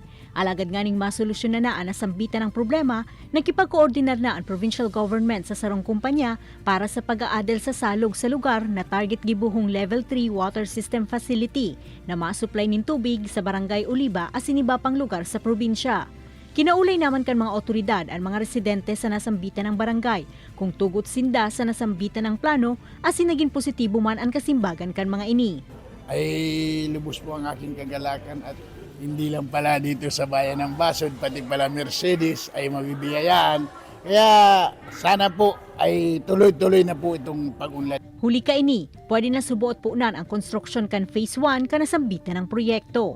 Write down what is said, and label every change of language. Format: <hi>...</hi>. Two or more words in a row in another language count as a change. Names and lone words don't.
<bik>Alagad nga ning masolusyon na ang nasambitan ng problema, nakipag-coordinar na ang provincial government sa sarong kumpanya para sa pag-aadel sa salog sa lugar na target gibuhong</bik> <en>level 3 water system facility</en> <bik>na masupply nin tubig sa barangay Oliva asin iba pang lugar sa probinsya. Kinaulay naman kan mga otoridad ang mga residente sa nasambitan ng barangay kung tugot sinda sa nasambitan ng plano asin naging positibo man ang kasimbagan kan mga ini.</bik> <tl>Ay lubos po ang aking kagalakan at hindi lang pala dito sa bayan ng Basod, pati pala Mercedes ay mabibiyayaan. Kaya sana po ay tuloy-tuloy na po itong pag-unlad.</tl> <bik>Huli ka ini, pwede na subuot punan ang construction kan phase 1 kan nasambitan ng proyekto.</bik>